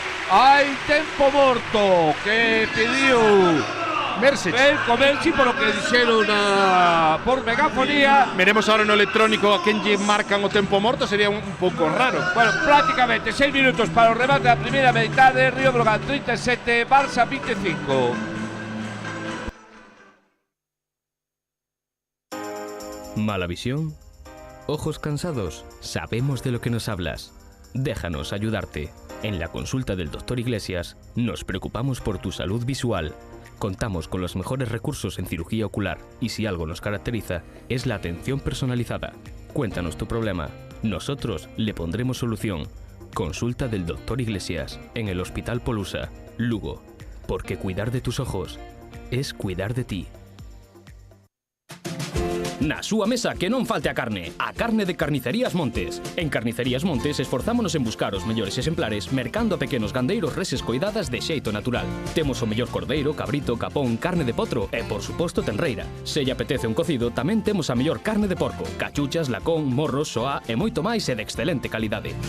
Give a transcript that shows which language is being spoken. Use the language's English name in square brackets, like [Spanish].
[Galician] Hai tempo morto que pediu Mersic. Mersic por o que dixeron por megafonía. Veremos ahora no electrónico a quen lle marcan o tempo morto, sería un pouco raro. Bueno, prácticamente 6 minutos para o remate da primeira metade. Río Brogan 37, Barça 25. [Spanish] ¿Mala visión? ¿Ojos cansados? Sabemos de lo que nos hablas. Déjanos ayudarte. En la consulta del Dr. Iglesias nos preocupamos por tu salud visual. Contamos con los mejores recursos en cirugía ocular y si algo nos caracteriza es la atención personalizada. Cuéntanos tu problema. Nosotros le pondremos solución. Consulta del Dr. Iglesias en el Hospital Polusa, Lugo. Porque cuidar de tus ojos es cuidar de ti. [Galician] Na súa mesa que non falte a carne de Carnicerías Montes. En Carnicerías Montes esforzámonos en buscar os mellores exemplares mercando a pequenos gandeiros reses coidadas de xeito natural. Temos o mellor cordeiro, cabrito, capón, carne de potro e, por suposto, tenreira. Se lle apetece un cocido, tamén temos a mellor carne de porco, cachuchas, lacón, morros, soá e moito máis e de excelente calidade.